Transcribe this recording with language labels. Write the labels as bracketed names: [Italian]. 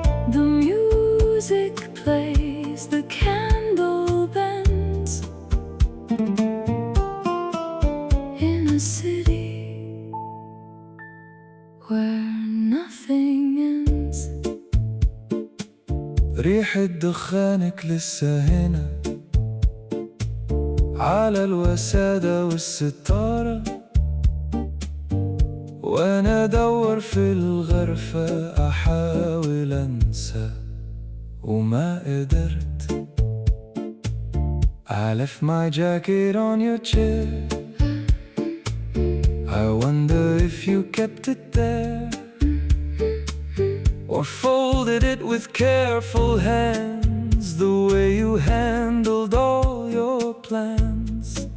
[English] The music plays, the candle bends in a city where nothing ends. [Arabic] ريحة دخانك لسه هنا على الوسادة والستارة، وأنا أدور في الغرفة أحاول أنسى وما قدرت. [English] I left my jacket on your chair, I wonder if you kept it there, or folded it with careful hands, the way you handled all your plans.